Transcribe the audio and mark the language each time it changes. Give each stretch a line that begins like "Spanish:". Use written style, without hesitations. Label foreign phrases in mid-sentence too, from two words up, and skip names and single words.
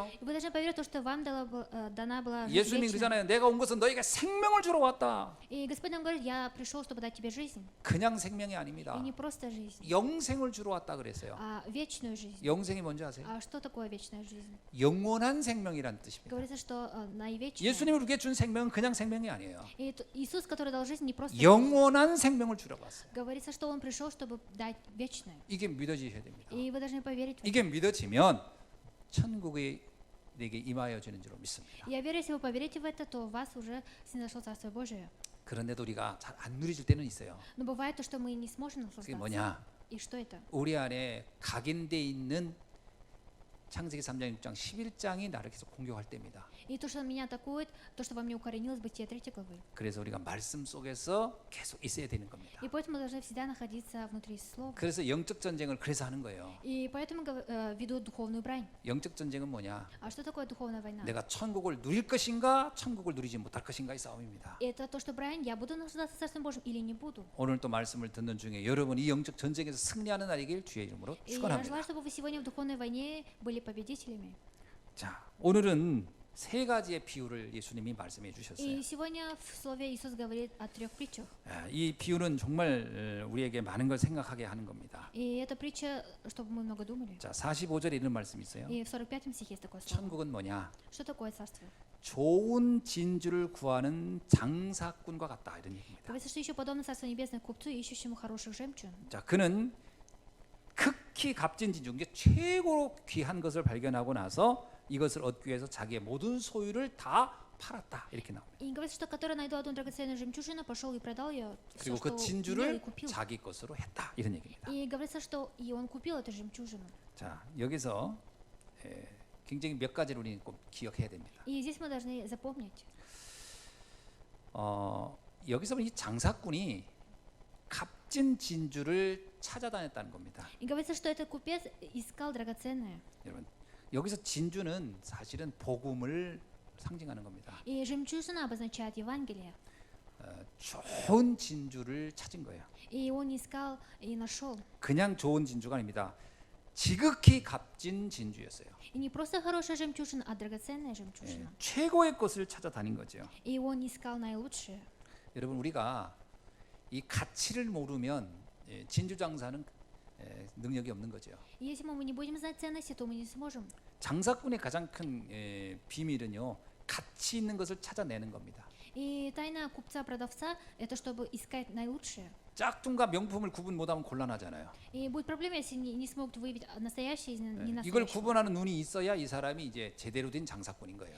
Russian: И вы должны поверить в то, что вам дана была жизнь
Korean: 예수님이
Russian: вечная.
Korean: 그러잖아요. 내가 온 것은 너희가 생명을 주러 왔다.
Russian: И Господь нам говорит, я пришел, чтобы дать тебе жизнь.
Korean: 그냥 생명이 아닙니다.
Russian: И не просто жизнь,
Korean: 영생을 주러 왔다 그랬어요.
Russian: а вечную жизнь.
Korean: 영생이 뭔지 아세요?
Russian: А что такое вечная жизнь?
Korean: 영원한 생명이라는 뜻입니다.
Russian: Говорится, что наивечная.
Korean: 예수님이 우리에게 준 생명은 그냥 생명이 아니에요.
Russian: И Иисус, который дал жизнь, не просто жизнь.
Korean: 영원한 생명을 주러 왔어요.
Russian: Говорится, что Он пришел, чтобы дать вечное.
Korean: 이게 믿어지셔야 됩니다.
Russian: И вы должны поверить в это.
Korean: 이게 믿어지면 천국이 내게 임하여지는 줄로 믿습니다.
Russian: Я верю, если вы поверите в это, то у вас уже снизошло Царство Божие.
Korean: 그런데도 우리가 잘 안 누리질 때는 있어요.
Russian: Но бывает то, что мы не сможем
Korean: 그게
Russian: наслаждаться.
Korean: 뭐냐?
Russian: И что это?
Korean: 우리 안에 각인돼 있는 창세기 3장 6장 11장이 나를 계속 공격할 때입니다.
Russian: И то, что меня атакует, то, что во мне укоренилось, Бытие 3 главы.
Korean: 그래서 우리가 말씀 속에서 계속 있어야 되는 겁니다.
Russian: И поэтому мы должны всегда находиться внутри слова.
Korean: 그래서 영적 전쟁을 그래서 하는 거예요.
Russian: И поэтому ведут духовную брань.
Korean: 영적 전쟁은 뭐냐?
Russian: А что такое духовная война?
Korean: 내가 천국을 누릴 것인가, 천국을 누리지 못할 것인가의 싸움입니다.
Russian: Это то, что брань, я буду наслаждаться Царством Божьим или не буду.
Korean: 오늘 또 말씀을 듣는 중에 여러분 이 영적 전쟁에서 승리하는 날이길 주의 이름으로
Russian: И я
Korean: 축원합니다.
Russian: желаю, чтобы вы сегодня в духовной войне были победителями.
Korean: 자, 오늘은 세 가지의 비유를 예수님이 말씀해 주셨어요.
Russian: И сегодня в слове Иисус говорит о 3 притчах.
Korean: 이 비유는 정말 우리에게 많은 걸 생각하게 하는 겁니다.
Russian: И эта притча, чтобы мы много думали.
Korean: 자, 45절에 이런 말씀이 있어요.
Russian: И в 45 стихе есть такое слово.
Korean: 천국은 뭐냐?
Russian: Что такое царствие?
Korean: 좋은 진주를 구하는 장사꾼과 같다 이런 얘기입니다.
Russian: Говорится, что еще подобно Царству Небесному купцу, ищущему хороших жемчуг.
Korean: 자, 그는 극히 값진 진주, 이게 최고로 귀한 것을 발견하고 나서 이것을 얻기 위해서 자기의 모든 소유를 다 팔았다 이렇게 나옵니다.
Russian: И говорится, что который найду одну драгоценную жемчужину, пошел и продал ее, все,
Korean: 그리고
Russian: что
Korean: 그
Russian: имел, и
Korean: 진주를
Russian: купил.
Korean: 자기 것으로 했다 이런 얘기입니다.
Russian: И говорится, что и он купил эту жемчужину.
Korean: 자, 여기서 굉장히 몇 가지를 우리는 꼭 기억해야 됩니다.
Russian: И здесь мы должны запомнить.
Korean: 여기서 보면 이 장사꾼이 값진 진주를 찾아다녔다는 겁니다.
Russian: И говорится, что этот купец искал драгоценное.
Korean: 여러분, 여기서 진주는 사실은 복음을 상징하는 겁니다.
Russian: И жемчужина обозначает Евангелие.
Korean: 좋은 진주를 찾은 거예요.
Russian: И он искал и нашел.
Korean: 그냥 좋은 진주가 아닙니다. 지극히 값진 진주였어요.
Russian: И не просто хорошая жемчужина, а драгоценная жемчужина.
Korean: 최고의 것을 찾아다닌 거죠.
Russian: И он искал наилучшее.
Korean: 여러분, 우리가 이 가치를 모르면 진주 장사는 능력이 없는 거죠.
Russian: И если мы не будем знать ценности, то мы не сможем.
Korean: 장사꾼의 가장 큰 비밀은요, 가치 있는 것을 찾아내는 겁니다.
Russian: И тайна купца-продавца – это чтобы искать наилучшее.
Korean: 짝퉁과 명품을 구분 못하면 곤란하잖아요.
Russian: И будет проблема, если не смогут выявить настоящее из
Korean: 이걸
Russian: ненастоящего.
Korean: 구분하는 눈이 있어야 이 사람이 이제 제대로 된 장사꾼인 거예요.